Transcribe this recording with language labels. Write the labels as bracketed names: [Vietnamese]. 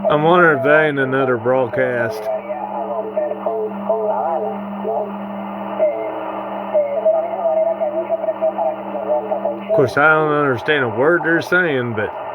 [English] I'm wondering if they ain't another broadcast. [Spanish] A romper con La Habana, ¿no? De la misma manera que hay mucha presión para que se rompa con Chile. [English] Of course, I don't understand a word they're saying, but